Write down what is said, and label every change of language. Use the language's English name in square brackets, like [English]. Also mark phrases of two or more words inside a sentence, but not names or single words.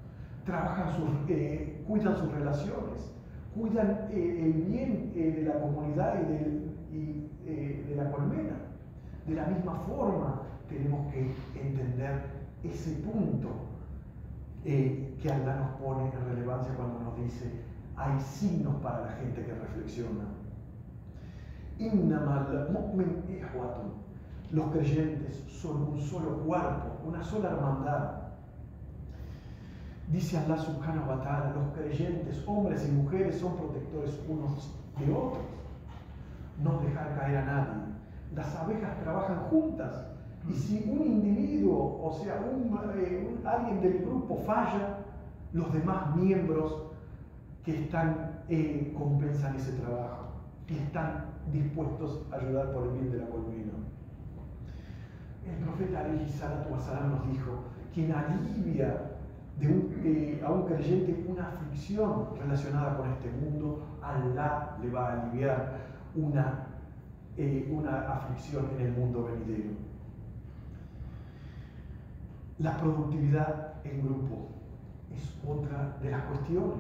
[Spanish] Cuidan sus relaciones, cuidan el bien de la comunidad y de la colmena. De la misma forma, tenemos que entender ese punto que Allah nos pone en relevancia cuando nos dice: hay signos para la gente que reflexiona. [Arabic] إنما المؤمنون إخوة. [Spanish] Los creyentes son un solo cuerpo, una sola hermandad. Dice [Arabic] الله سبحانه وتعالى: [Spanish] los creyentes, hombres y mujeres, son protectores unos de otros. No dejar caer a nadie. Las abejas trabajan juntas. Y si un individuo, o sea, alguien del grupo falla, los demás miembros que compensan ese trabajo y están dispuestos a ayudar por el bien de la colmena. El profeta [Arabic] عليه الصلاة والسلام [Spanish] nos dijo: quien alivia a un creyente una aflicción relacionada con este mundo, Allah le va a aliviar una aflicción en el mundo venidero. La productividad en grupo es otra de las cuestiones.